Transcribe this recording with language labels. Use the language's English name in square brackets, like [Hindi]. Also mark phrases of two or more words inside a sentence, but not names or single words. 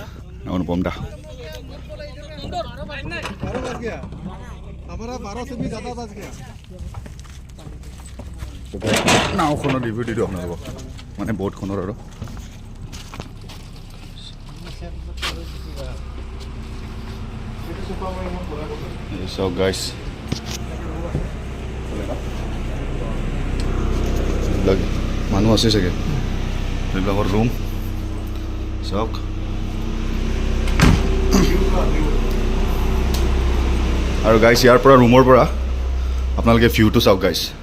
[Hindi] अनुपम दा हमारा 12 से भी ज़्यादा बच गया [Assamese] नावखনৰ ৰিভিউ দি দিওঁ আপোনালোকক মানে ব'টখনৰ আৰু চাওক গাইছ মানুহ আছে চাগে এইবিলাকৰ ৰুম চাওক আৰু গাইছ ইয়াৰ পৰা ৰুমৰ পৰা আপোনালোকে ভিউটো চাওক গাইছ